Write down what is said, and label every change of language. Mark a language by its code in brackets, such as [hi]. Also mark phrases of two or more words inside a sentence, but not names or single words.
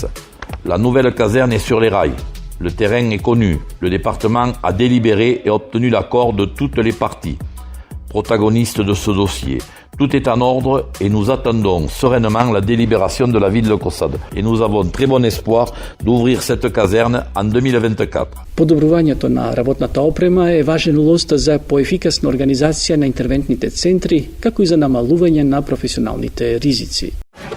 [fr] La nouvelle caserne est sur les rails, le terrain est connu, le département a délibéré et obtenu l'accord de toutes les parties, protagonistes de ce dossier. Tout est en ordre et nous attendons sereinement la délibération de la ville de Косад. Et nous avons très bon espoir d'ouvrir cette caserne en 2024. [mk] Подобрувањето на работната опрема е важен улост за поефикасна организација на интервентните центри, како и за намалување на професионалните ризици.